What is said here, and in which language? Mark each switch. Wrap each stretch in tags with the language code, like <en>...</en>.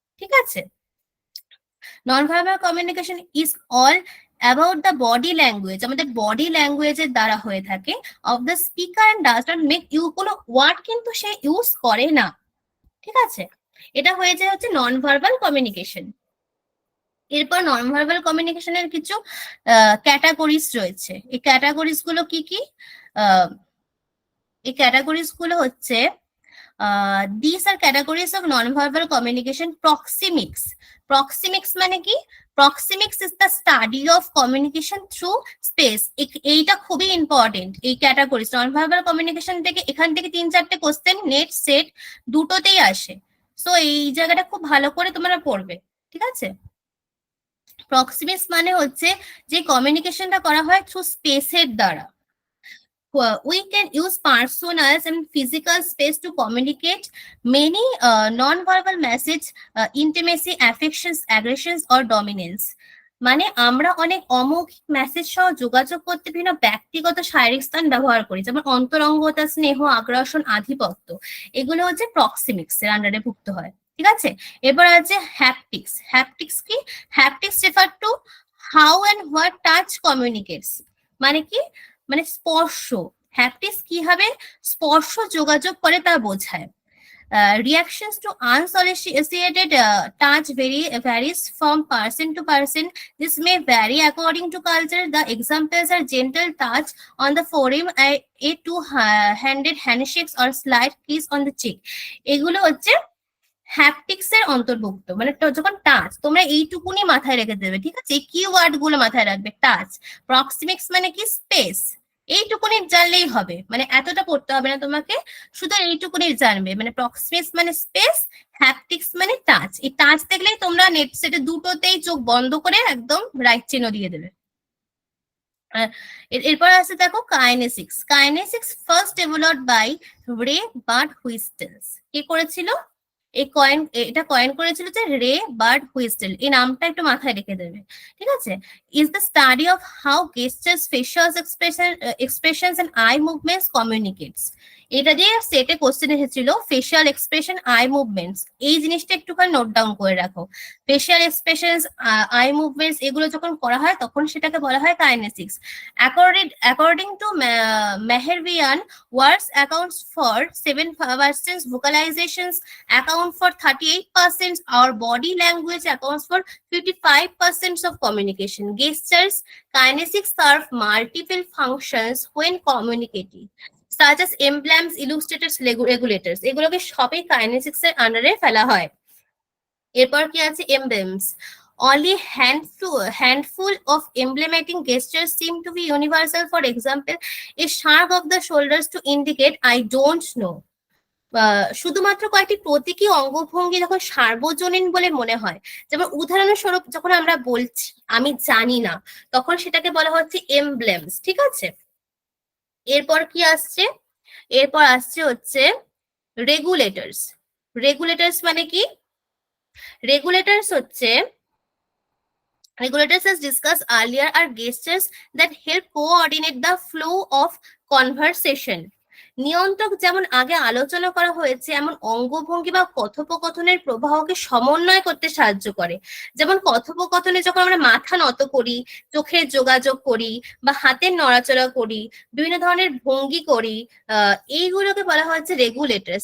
<bn>ঠিক আছে,</bn> <en>non verbal communication is all about the body language,</en> <bn>আমাদের বডি ল্যাঙ্গুয়েজের দ্বারা হয়ে থাকে,</bn> <en>of the speaker and does not make you,</en> <bn>কোনো ওয়ার্ড কিন্তু সে ইউজ করে না। ঠিক আছে, এটা হয়ে যায় হচ্ছে নন ভার্বাল কমিউনিকেশন। এরপর নন ভার্বাল কমিউনিকেশনের কিছু ক্যাটাগরিজ রয়েছে। এই ক্যাটাগরিজ গুলো কি কি? এই ক্যাটাগরিজ গুলো হচ্ছে</bn> <en>these are categories of non-verbal communication.</en> <bn>Proxemics মানে কি?</bn> <en>Proxemics is the study of communication through space.</en> <bn>এইটা খুবই ইম্পর্টেন্ট, এই ক্যাটাগরিজ নন-ভার্বাল কমিউনিকেশন থেকে। এখান থেকে 3-4টে কোশ্চেন নেট সেট দুটোতেই আসে, সো এই জায়গাটা খুব ভালো করে তোমরা পড়বে। ঠিক আছে, প্রক্সিমিক্স মানে হচ্ছে যে কমিউনিকেশনটা করা হয় থ্রু স্পেসের দ্বারা।</bn> <en>We can use personas and physical space to communicate many non-verbal message, intimacy, affections, aggressions or dominance.</en> <bn>মানে আমরা অনেক অমৌখিক মেসেজ সহ যোগাযোগ করতে বিভিন্ন ব্যক্তিগত শারীরিক স্থান ব্যবহার করি, যেমন অন্তরঙ্গতা, স্নেহ, আগ্রাসন, আধিপত্য। এগুলো হচ্ছে প্রক্সিমিক্স এর আন্ডারে ভুক্ত হয়। ঠিক আছে, এবার আছে হ্যাপটিক্স। হ্যাপটিক্স কি?</bn> <en>Haptics refer to how and what touch communicates.</en> <bn>মানে কি? মানে স্পর্শ। হ্যাপটিক্স কিভাবে স্পর্শ যোগাযোগ করে তা বোঝায়।</bn> <en>Reactions to unsolicited touch varies from person to person. This may vary according to culture. The examples are gentle touch on the forearm, a two-handed handshakes or slight kiss on the cheek.</en> <bn>এগুলো হচ্ছে haptics এর অন্তর্ভুক্ত। মানে যখন touch, তোমরা এইটুকুনি মাথায় রেখে দেবে। ঠিক আছে, এই কিওয়ার্ড গুলো মাথায় রাখবে। টাচ, প্রক্সিমিক্স মানে কি? স্পেস। এইটুকুনি জানলেই হবে, মানে এতটা পড়তে হবে না তোমাকে, শুধু এইটুকুনি জানবে। মানে প্রক্সিমিক্স মানে স্পেস, হ্যাপটিক্স মানে টাচ। এই টাচ দেখলেই তোমরা নেট সেটে দুটোতেই চোখ বন্ধ করে একদম রাইট চিহ্ন দিয়ে দেবে। এরপর আছে দেখো kinesics. Kinesics</bn> <en>first developed by</en> <bn>রে বার্ডহুইস্টেলস। কে করেছিল? এটা কয়েন করেছিল যে রে বার্ডহুইস্টেল। এই নামটা একটু মাথায় রেখে দেবে। ঠিক আছে,</bn> <en>Is the study of how gestures, facial expressions and eye movements communicates.</en> <bn>এটা দিয়ে সেটে কোশ্চেন এসেছিল ফেশিয়াল এক্সপ্রেশন, আই মুভমেন্টস। এই জিনিসটা একটুখানি নোট ডাউন করে রাখো। ফেশিয়াল এক্সপ্রেশনস, আই মুভমেন্টস এগুলো যখন করা হয় তখন সেটাকে বলা হয় kinesics.</bn> <en>According to Mehervian, words accounts for 7%, vocalizations account for 38%, our body language accounts for 55% of communication. Gestures, kinesics serve multiple functions when communicating, such as emblems, illustrators, regulators.</en> <bn>এগুলোকে সবই কাইনেসিক্স এর আন্ডারে ফেলা হয়। এরপর কি আছে?</bn> <en>emblems. Only handful of emblematic gestures seem to be universal. For example, a shrug of the shoulders to indicate I don't know.</en> <bn>শুধুমাত্র কয়েকটি প্রতীকী অঙ্গভঙ্গি যখন সার্বজনীন বলে মনে হয়, যেমন উদাহরণস্বরূপ যখন আমরা বলছি আমি জানি না, তখন সেটাকে বলা হচ্ছে এমব্লেমস। ঠিক আছে, এরপর কি আসছে? এরপর আসছে হচ্ছে রেগুলেটরস। রেগুলেটরস মানে কি? রেগুলেটরস হচ্ছে,</bn> <en>regulators as discussed earlier are gestures that help coordinate the flow of conversation.</en> <bn>নিয়ন্ত্রক যেমন আগে আলোচনা করা হয়েছে, এমন অঙ্গভঙ্গি বা কথোপকথনের প্রবাহকে সমন্বয় করতে সাহায্য করে। যেমন কথোপকথনে যখন আমরা মাথা নত করি, চোখের যোগাযোগ করি, বা হাতের নড়াচড়া করি, বিভিন্ন ধরনের ভঙ্গি করি, এইগুলোকে বলা হচ্ছে রেগুলেটরস।</bn>